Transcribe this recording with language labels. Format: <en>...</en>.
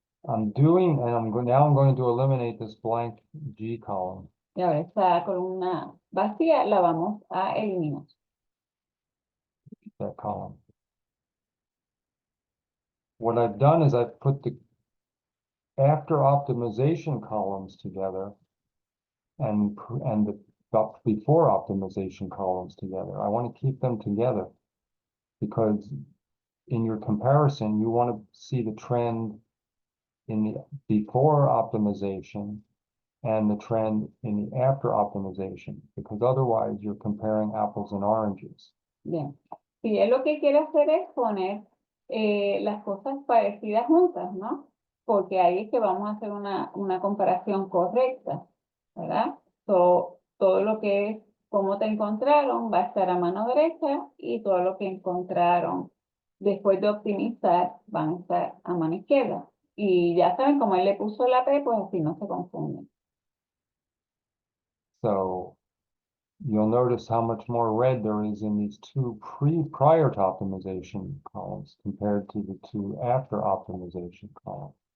<en>Now I'm going to eliminate this blank G column.</en> <es>Y ahora esta columna vacía la vamos a eliminar.</es> <en>That column. What I've done is I've put the after optimization columns together and the before optimization columns together. I want to keep them together because in your comparison, you want to see the trend in the before optimization and the trend in the after optimization, because otherwise you're comparing apples and oranges.</en> <es>Bien. Si él lo que quiere hacer es poner las cosas parecidas juntas, ¿no? Porque ahí es que vamos a hacer una comparación correcta, ¿verdad? Todo lo que es cómo te encontraron va a estar a mano derecha y todo lo que encontraron después de optimizar van a estar a mano izquierda. Y ya saben, como él le puso la P, pues así no se confunden.</es> <en>So you'll notice how much more red there is in these two prior to optimization columns compared to the two after optimization columns.</en>